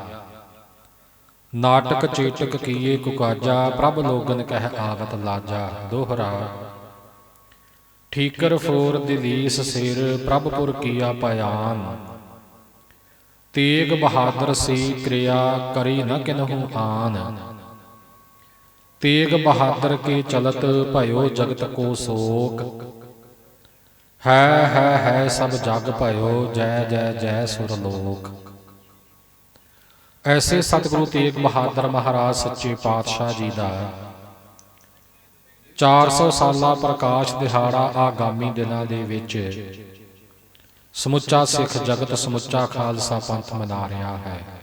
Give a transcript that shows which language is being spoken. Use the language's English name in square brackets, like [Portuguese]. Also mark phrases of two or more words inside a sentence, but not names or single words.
[Punjabi] ਨਾਟਕ ਚੇਟਕ ਕੀਏ ਕੁਕਾਜਾ ਪ੍ਰਭ ਲੋਗਨ ਕਹਿ ਆਵਤ ਲਾਜਾ ਦੋਹਰਾ ਠੀਕਰ ਫੋਰ ਦਿਲੀਸ ਸਿਰ ਪ੍ਰਭਪੁਰ ਕੀਆ ਭਿਆਨ ਤੇਗ ਬਹਾਦਰ ਸੀ ਕਿਰਿਆ ਕਰੀ ਨ ਕਿਨਹੂ ਆਨ [Hindi] तेग बहादुर के चलत भयो जगत को शोक, [Punjabi] ਹੈ ਸਭ ਜਗ ਭਇਓ, ਜੈ ਜੈ ਜੈ ਸੁਰ ਲੋਕ। ਐਸੇ ਸਤਿਗੁਰੂ ਤੇਗ ਬਹਾਦਰ ਮਹਾਰਾਜ ਸੱਚੇ ਪਾਤਸ਼ਾਹ ਜੀ ਦਾ 400 ਸਾਲਾ ਪ੍ਰਕਾਸ਼ ਦਿਹਾੜਾ ਆਗਾਮੀ ਦਿਨਾਂ ਦੇ ਵਿੱਚ ਸਮੁੱਚਾ ਸਿੱਖ ਜਗਤ, ਸਮੁੱਚਾ ਖਾਲਸਾ ਪੰਥ ਮਨਾ ਰਿਹਾ ਹੈ।